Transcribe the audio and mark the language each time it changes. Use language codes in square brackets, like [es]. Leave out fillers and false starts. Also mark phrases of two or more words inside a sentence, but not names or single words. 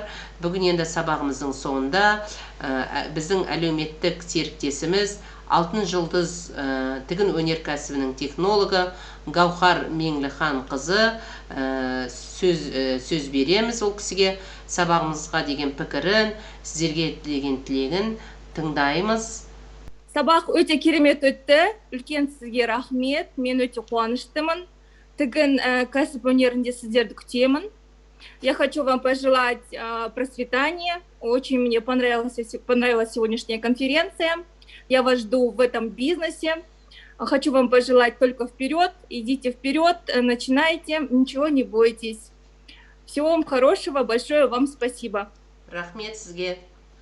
[kk] Бүгін енді сабағымыздың соңында біздің әлеуметтік серіктесіміз Алтын жұлдыз тігін өнеркәсібінің технологы Гаухар Меңліхан қызы сөз береміз ол кісіге. Сабағымызға деген пікірін, сіздерге деген тілегін тыңдаймыз. Сабақ өте керемет өтті. Үлкен сізге рахмет. Мен өте қуаныштымын. Тігін кәсіп өнерінде сіздерді күтемін. [ru] Я хочу вам пожелать процветания. Очень мне понравилась сегодняшняя конференция. Я вас жду в этом бизнесе. Хочу вам пожелать только вперед. Идите вперед, начинайте, ничего не бойтесь. Всего вам хорошего, большое вам спасибо. [kk] Рахмет сізге.